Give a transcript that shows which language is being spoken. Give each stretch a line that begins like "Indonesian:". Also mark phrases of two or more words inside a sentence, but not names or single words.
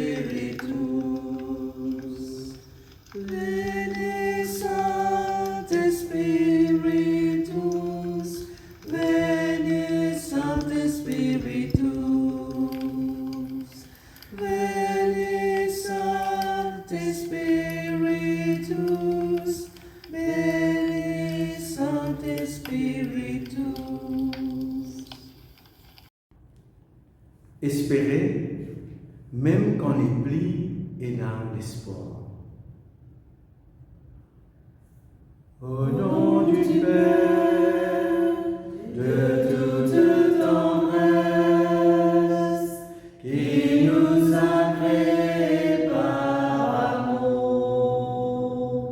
Latin: Spiritus, veni Sancte Spiritus, veni Sancte Spiritus, veni Sancte Spiritus, veni Sancte Spiritus.
French: Espérer, même quand les plis et n'a l'espoir. Au nom du Père, de toute tendresse, qui nous a créés par amour.